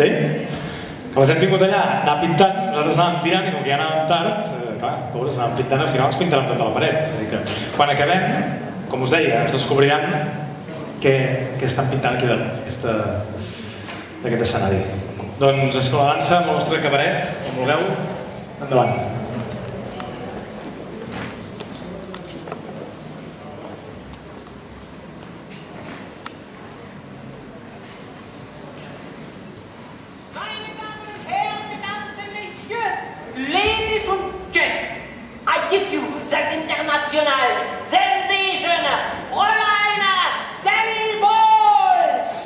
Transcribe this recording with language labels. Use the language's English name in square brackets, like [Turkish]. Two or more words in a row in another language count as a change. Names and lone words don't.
[Catalan] Que les hem tingut allà, anar pintant. Nosaltres anàvem tirant i com que ja anàvem tard, clar, pobres, anàvem pintant, al final ens pintaran tota la paret. És a dir que quan acabem, com us deia, ens descobriran què estan pintant aquí d'aquest escenari. Doncs escola de dansa, amb el nostre cabaret, com vulgueu, endavant. [English] Ladies and gentlemen, I give you the international sensation, Fräulein Sally Bowles!